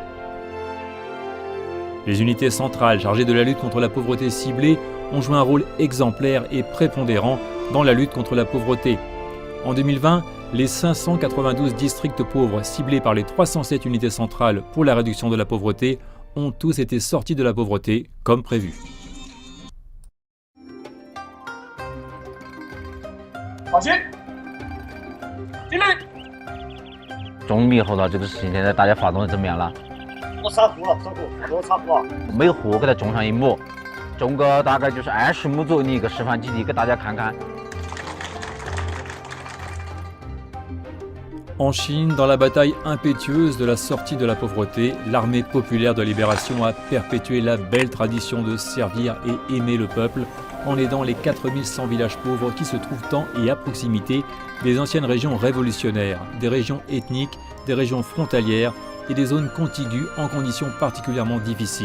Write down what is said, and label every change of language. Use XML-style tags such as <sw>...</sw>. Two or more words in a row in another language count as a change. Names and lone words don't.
<fr>Les unités centrales chargées de la lutte contre la pauvreté ciblée ont joué un rôle exemplaire et prépondérant dans la lutte contre la pauvreté. En 2020, les 592 districts pauvres ciblés par les 307 unités centrales pour la réduction de la pauvreté ont tous été sortis de la pauvreté comme prévu.</fr> <zh>好心，敬礼。中猕猴桃这个事情，现在大家发动的怎么样了？我撒胡了，我撒胡了。每户给它种上1亩，种个大概就是20亩左右的一个示范基地，给大家看看。</zh> <fr>En Chine, dans la bataille impétueuse de la sortie de la pauvreté, l'armée populaire de libération a perpétué la belle tradition de servir et aimer le peuple en aidant les 4100 villages pauvres qui se trouvent en et à proximité des anciennes régions révolutionnaires, des régions ethniques, des régions frontalières et des zones contiguës en conditions particulièrement difficiles.</fr>